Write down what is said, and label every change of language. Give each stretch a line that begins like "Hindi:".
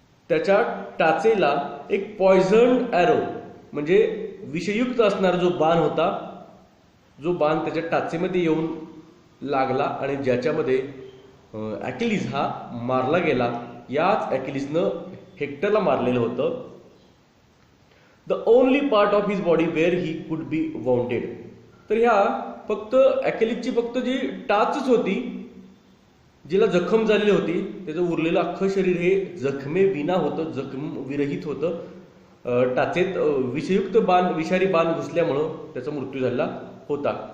Marathi: त्याच्या टाचेला एक
English: poisoned arrow
Marathi: म्हणजे विषयुक्त असणारा जो बाण होता, जो बाण त्याच्या टाचेमध्ये येऊन लागला आणि ज्याच्यामध्ये ॲकिलिस हा मारला गेला. याच ॲकिलिसनं हेक्टरला मारलेलं होतं.
English: The only part of his body where he could be wounded.
Marathi: तर ह्या फक्त ॲकिलिसची फक्त जी टाचच होती, जिला जखम झालेली होती, त्याचं उरलेलं अख्खं शरीर हे जखमे विना होतं, जखम विरहित होतं. टाचेत विषयुक्त बाण, विषारी बाण घुसल्यामुळं त्याचा मृत्यू झालेला होता.